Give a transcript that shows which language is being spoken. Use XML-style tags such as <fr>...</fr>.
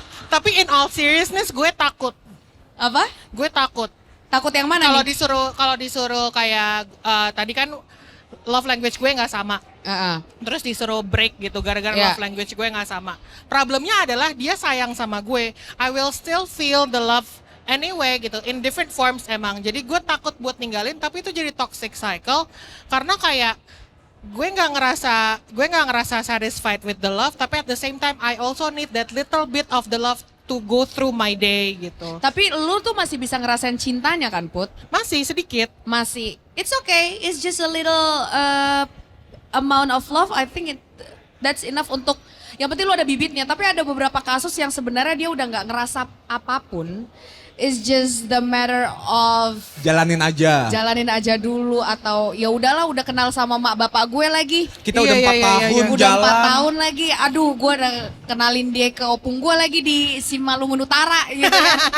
<id>Tapi</id> <en>in all seriousness</en> <id>gue takut. Apa? Gue takut. Takut yang mana Kalau nih? disuruh kayak tadi kan love language gue nggak sama. Terus disuruh break gitu gara-gara Yeah. love language gue nggak sama. Problemnya adalah dia sayang sama gue.</id> <en>I will still feel the love anyway gitu, in different forms emang.</en> <id>Jadi gue takut buat ninggalin, tapi itu jadi toxic cycle karena kayak gue nggak ngerasa</id> <en>satisfied with the love, tapi at the same time I also need that little bit of the love to go through my day gitu.</en> <id>Tapi lu tuh masih bisa ngerasain cintanya kan, Put? Masih sedikit.</id> <en>Masih. It's okay. It's just a little amount of love. I think that's enough</en> <id>untuk, yang penting lu ada bibitnya. Tapi ada beberapa kasus yang sebenarnya dia udah nggak ngerasa apapun.</id> <en>It's just the matter of</en> <id>Jalanin aja. jalanin aja dulu, atau ya udahlah, udah kenal sama mak bapak gue lagi. Kita udah 4 tahun Udah jalan. 4 tahun lagi. Aduh, gue udah kenalin dia ke opung gue lagi di Simalungun Utara gitu kan.</id>